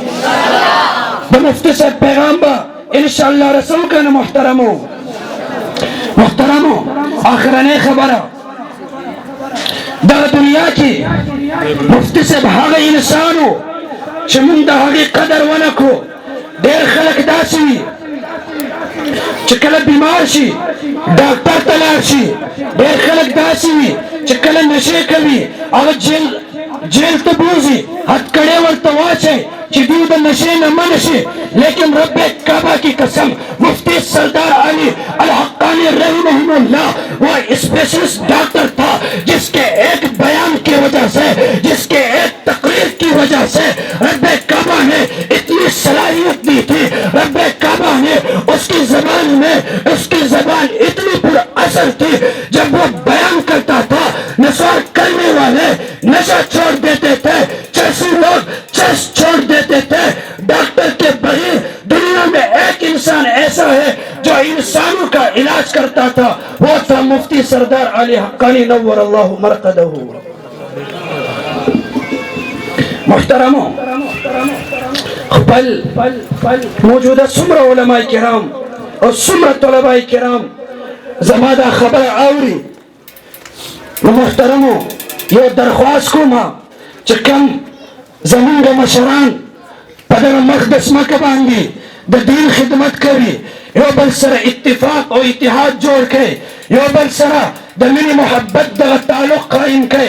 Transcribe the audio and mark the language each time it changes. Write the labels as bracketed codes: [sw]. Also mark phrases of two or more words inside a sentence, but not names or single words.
[ps] مفتی صاحب پیغام با انشاءاللہ رسول کا. محترمو آخرانه خبره دغه دنیا کې مفتی صاحب هغه انسانو چې موږ د هغې قدر ونه کړو. ډېر خلک داسې وي چې کله بیمار شي ډاکټر ته لاړ شي، ډېر خلک داسې وي چې کله نشې کوي هغه جیل ته بوځي، هتکړې ورته واچئ چې دوی د نشې نه منع شي. [ur] لیکن رب کعبہ کی قسم مفتی سردار علی الحقانی [ar] رحمہ اللہ [ur] وہ اسپیشلسٹ ڈاکٹر تھا جس کے ایک بیان کی وجہ سے، جس کے ایک تقریر کی وجہ سے رب کعبہ نے اتنی صلاحیت دی تھی. رب کعبہ نے اس کی زبان میں، اس کی زبان اتنی پر اثر تھی، جب وہ بیان کرتا تھا نثار کرنے والے نشہ چھوڑ دیتے تھے، چرسی لوگ چرس چھوڑ دیتے تھے. ڈاکٹر کے بغیر دنیا میں ایک انسان ایسا ہے جو انسانوں کا علاج کرتا تھا، وہ تھا مفتی سردار علی حقانی [ar] نور اللہ مرقدہ. [ps] محترمو، خپل موجوده څومره علماء کرام او څومره طلباء کرام زما دا خبره اوري، نو محترمو یو درخواست کوم چې کوم زمونږ مشران په دغه مقدس مکه باندې د دین خدمت کوي، یو بل سره اتفاق او اتحاد جوړ کړي، یو بل سره د مینې محبت دغه تعلق قائم کړي.